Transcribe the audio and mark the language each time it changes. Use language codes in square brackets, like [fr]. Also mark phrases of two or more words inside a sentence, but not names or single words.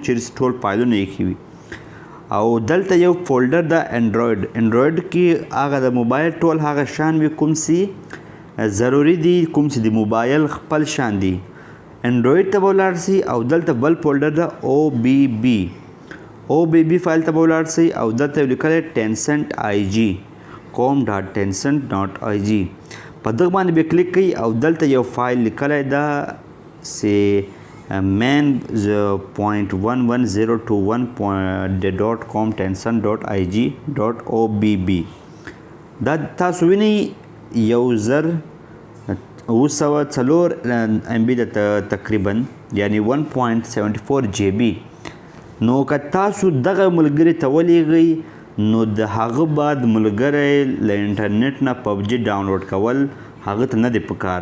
[ps] چیرې ټول فایلونه ایښي وي او دلته یو فولډر ده انډرایډ کې هغه د موبایل ټول هغه شان وي کوم چې ضروري دي، کوم چې د موبایل خپل شان دي. انډرایډ ته به ولاړ شئ او دلته بل فولډر ده او بی بي فایل ته به ولاړ شئ او دلته یې لیکلی ټینسنټ IG com.tencent.ig. په دغه باندې به کلیک کوئ او دلته یو فایل لیکلی ده چې main.11021.com.tencent.ig.obb. دا تاسو وینئ 1904 MB ده تقریبا، یعنی 1.74 GB. نو که تاسو دغه ملګري ته ولیږئ نو د هغه بعد ملګری له انټرنیټ نه پبجي ډاونلوډ کول هغه ته نه دی پکار.